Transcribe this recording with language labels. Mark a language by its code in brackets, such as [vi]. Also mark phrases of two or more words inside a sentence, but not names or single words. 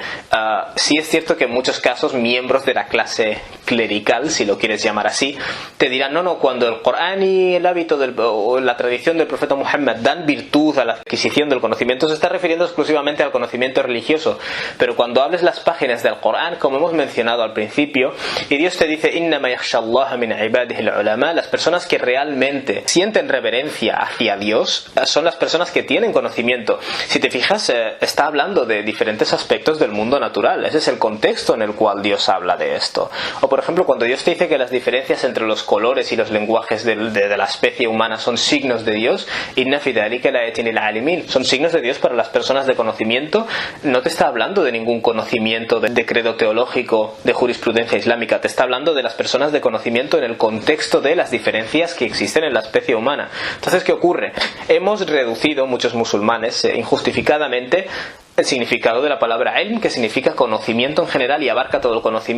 [es] Sí es cierto que en muchos casos miembros de la clase clerical, si lo quieres llamar así, te dirán, no, cuando el Corán y el hábito o la tradición del profeta Muhammad dan virtud a la adquisición del conocimiento, se está refiriendo exclusivamente al conocimiento religioso. Pero cuando hables las páginas del Corán, como hemos mencionado al principio, y Dios te dice [ar] إنما يخشى الله من عباده العلماء, [es] las personas que realmente sienten reverencia hacia Dios son las personas que tienen conocimiento. Si te fijas, está hablando de diferentes aspectos del mundo natural. Ese es el contexto en el cual Dios habla de esto. O por ejemplo, cuando Dios te dice que las diferencias entre los colores y los lenguajes de la especie humana son signos de Dios, [ar] إن في ذلك لآيات للعالمين, [es] son signos de Dios para las personas de conocimiento. No te está hablando de ningún conocimiento de credo teológico, de jurisprudencia islámica, te está hablando de las personas de conocimiento en el contexto de las diferencias que existen en la especie humana. Entonces, ¿qué ocurre? Hemos reducido, muchos musulmanes, injustificadamente, el significado de la palabra ilm, que significa conocimiento en general y abarca todo el conocimiento.